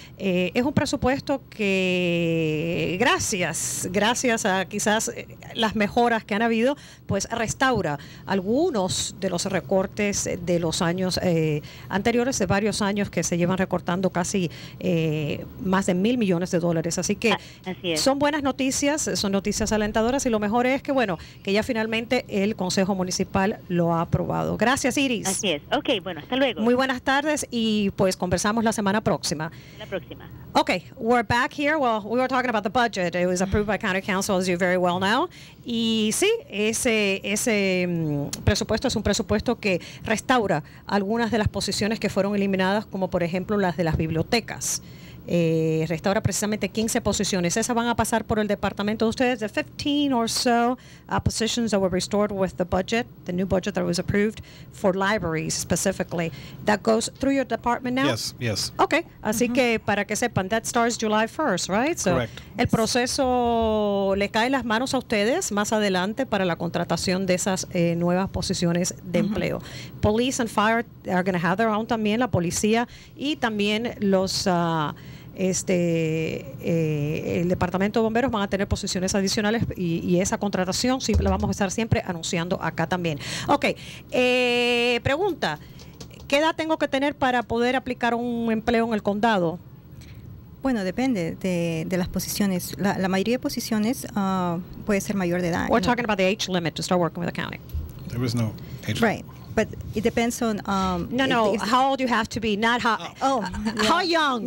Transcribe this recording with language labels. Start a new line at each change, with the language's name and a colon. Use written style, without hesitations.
Spanish: Es un presupuesto que, gracias a quizás las mejoras que han habido, pues restaura algunos de los recortes de los años anteriores, de varios años que se llevan recortando casi más de $1,000 millones. Así que son buenas noticias, son noticias alentadoras, y lo mejor es que, bueno, que ya finalmente el Consejo Municipal lo ha aprobado. Gracias, Iris. Así es. Ok, bueno, hasta luego. Muy buenas tardes, y pues conversamos la semana próxima. La próxima.
English: Okay, we're back here. Well, we were talking about the budget. It was approved by County Council, as you very well know.
Spanish: Y sí, ese presupuesto es un presupuesto que restaura algunas de las posiciones que fueron eliminadas, como por ejemplo las de las bibliotecas. restaura precisamente 15 posiciones. Esas van a pasar por el departamento de ustedes.
English: The 15 or so positions that were restored with the budget, the new budget that was approved for libraries specifically. That goes through your department now? Yes. Okay,
Spanish: así que para que sepan,
English: that starts July 1st, right? So, correct.
Spanish: El proceso le cae en las manos a ustedes más adelante para la contratación de esas nuevas posiciones de empleo.
English: Police and Fire are going to have their own
Spanish: también, la policía y también los el departamento de bomberos van a tener posiciones adicionales y esa contratación sí la vamos a estar siempre anunciando acá también. Ok, pregunta, ¿qué edad tengo que tener para poder aplicar un empleo en el condado? Bueno, depende de las posiciones. La mayoría de posiciones puede ser mayor de edad.
English: We're talking about the age limit to start working with the county. There is no age. Right. But it depends on No, how old you have to be, not how how young,